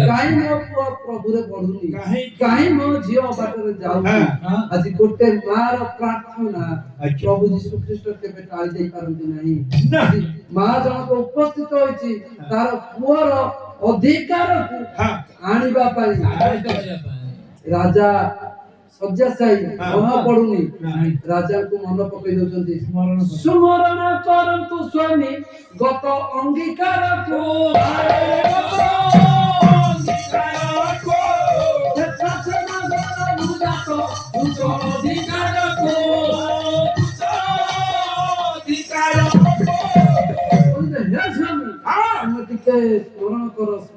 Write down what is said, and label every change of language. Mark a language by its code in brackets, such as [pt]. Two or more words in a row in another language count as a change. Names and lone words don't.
[or] କାହିଁ ମୋ ପୁଅ ପ୍ରଭୁରେ ବଢୁନି କାହିଁ? କାହିଁ ମୋ ଝିଅ ବାଟରେ ଯାଉଛି ହଁ। ଆଜି ଗୋଟେ ମାର ପ୍ରାର୍ଥନା ଆଚ୍ଛା। ପ୍ରଭୁ ଯୀଶୁ ଖ୍ରୀଷ୍ଟ କେବେ ଟାଳି ଦେଇ ପାରନ୍ତି ନାହିଁ ନା। ଆଜି ମା ଜଣକ ଉପସ୍ଥିତ ହୋଇଛି ତାର ପୁଅର ଅଧିକାରକୁ [hi] हां [or] ଆଣିବା ପାଇଁ [hi] आगे तो हो जाता है [or] ରାଜା ଶଯ୍ୟାଶାୟୀ ମନ ପଡୁନି ରାଜାଙ୍କୁ ମନ ପକେଇ ଦଉଛନ୍ତି ସୁମରଣ କରନ୍ତୁ ସ୍ୱାମୀ ଗତ ଅଙ୍ଗୀକାରକୁ ଟିକେ ସ୍ମରଣ କର